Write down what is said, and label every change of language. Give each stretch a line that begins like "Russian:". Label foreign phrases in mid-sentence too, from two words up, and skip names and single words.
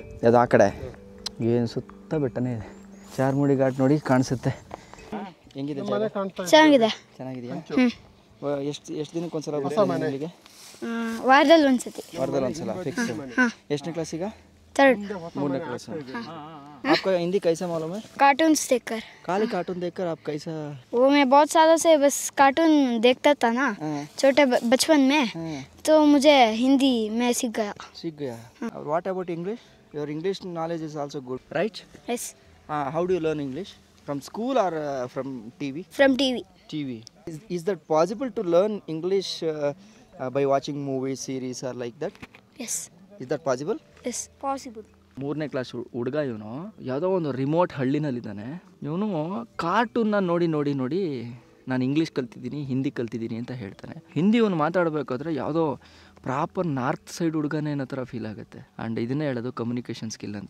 Kannada: ಅದು ಆ ಕಡೆ. ಏನು ಸುತ್ತ ಬೆಟ್ಟನೇ ಇದೆ. ಚಾರ್ಮುಡಿ ಘಾಟ್ ನೋಡಿ ಕಾಣಿಸುತ್ತೆ. ಹೆಂಗಿದೆ? ಚೆನ್ನಾಗಿದೆಯಾ? ಎಷ್ಟು ದಿನಕ್ಕೆ ಒಂದ್ಸಲ ಬರ್ತೀವಿ ಇಲ್ಲಿಗೆ? ವಾರದಲ್ಲಿ ಒಂದ್ಸತಿ ಫಿಕ್ಸ್. ಎಷ್ಟನೇ ಕ್ಲಾಸ್ ಈಗ? 3rd. 3ನೇ क्लास.
Hindi: आपका हिंदी कैसा मालूम है? कार्टून्स देखकर. खाली कार्टून देखकर आप कैसा? वो मैं बहुत सालों से बस कार्टून देखता था ना, छोटे बचपन में, तो मुझे हिंदी में सीख गया.
English: और what about English? Your English knowledge is also good, right? Yes. How do you learn English? From school or from TV? From TV. Is that possible to learn English by watching movies, series or like that? Yes. Is that possible? Yes, possible.
Kannada: 3ನೇ ಕ್ಲಾಸ್ ಹುಡುಗ ಇವನು. ಯಾವುದೋ ಒಂದು ರಿಮೋಟ್ ಹಳ್ಳಿನಲ್ಲಿದ್ದಾನೆ. ಇವನು ಕಾರ್ಟೂನ್ನ ನೋಡಿ ನಾನು ಇಂಗ್ಲೀಷ್ ಕಲ್ತಿದ್ದೀನಿ, ಹಿಂದಿ ಕಲ್ತಿದ್ದೀನಿ ಅಂತ ಹೇಳ್ತಾನೆ. ಹಿಂದಿ ಇವನು ಮಾತಾಡಬೇಕಾದ್ರೆ ಯಾವುದೋ
English: proper north side
Kannada: ಹುಡುಗನೇ ಅನ್ನೋ ಥರ ಫೀಲ್ ಆಗುತ್ತೆ. ಆ್ಯಂಡ್ ಇದನ್ನೇ ಹೇಳೋದು
English: communication skill
Kannada: ಅಂತ.